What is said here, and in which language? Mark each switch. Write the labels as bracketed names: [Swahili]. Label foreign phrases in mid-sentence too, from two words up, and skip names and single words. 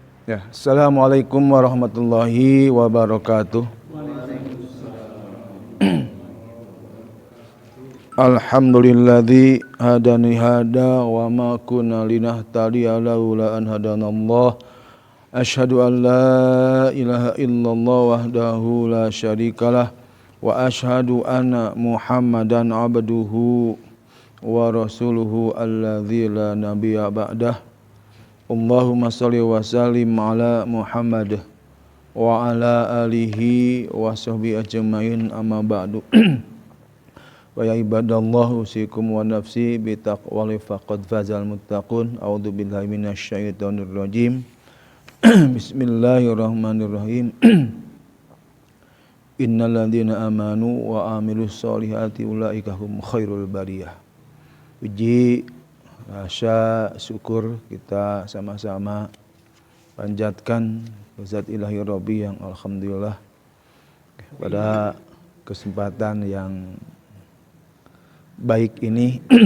[Arabic] يا، السلام عليكم ورحمة الله وبركاته. الحمد لله الذي هدانا لهذا وما كنا لنهتدي لولا أن هدانا الله. أشهد أن لا إله إلا الله وحده لا شريك له وأشهد أن محمدا عبده ورسوله الذي لا نبي بعده. اللهم صل وسلم على محمد وعلى آله وصحبه أجمعين أما بعد. ويا عباد الله أوصيكم ونفسي بتقوى الله فقد فاز المتقون. أعوذ بالله من الشيطان الرجيم. بسم الله الرحمن الرحيم. إن الذين آمنوا وعملوا الصالحات أولئك هم خير البرية. [Indonesian] Puji rasa syukur kita sama-sama panjatkan Zat Ilahi Rabbi yang alhamdulillah pada kesempatan yang baik ini